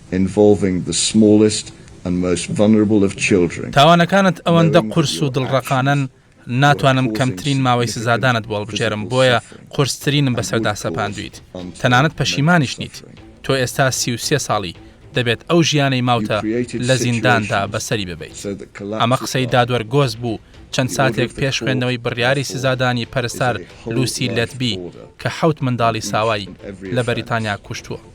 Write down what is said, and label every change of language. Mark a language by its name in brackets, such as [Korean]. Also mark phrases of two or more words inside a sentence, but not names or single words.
[English] involving the smallest and most vulnerable of children. [Central Kurdish] تاوانەکانت ئەوەندە قورس و دڵڕەقانن ناتوانم کەمترین ماوەی سزادانت بۆ هەڵبژێرم بۆیە قورسترینم بەسەردا سەپاندویت تەنانەت پەشیمانیش نیت تۆ ئێستا 33 ساڵی دەبێت ئەو ژیانەی ماوتە لە زینداندا بەسەری ببیت ئەمە قسەی دادوەرگۆز بوو چەند ساتێک پێش خوێندنەوەی بڕیاری سزادانی پەرستار لوسی لێتبی کە 7 منداڵی ساوای لە بەریتانیا کوشتووە.